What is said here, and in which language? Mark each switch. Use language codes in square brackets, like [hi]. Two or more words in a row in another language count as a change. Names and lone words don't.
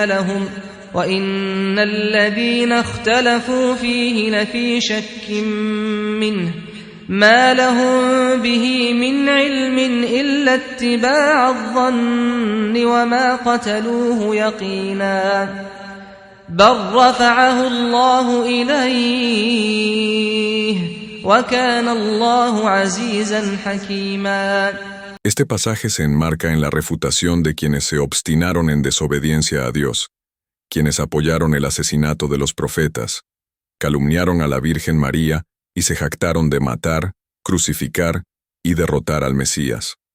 [ar] لهم وإن الذين اختلفوا فيه لفي شك منه ما لهم به من علم إلا اتباع الظن وما قتلوه يقينا بل رفعه الله إليه وكان الله عزيزا حكيما. [es] Este pasaje se enmarca en la refutación de quienes se obstinaron en desobediencia a Dios, quienes apoyaron el asesinato de los profetas, calumniaron a la Virgen María y se jactaron de matar, crucificar y derrotar al Mesías.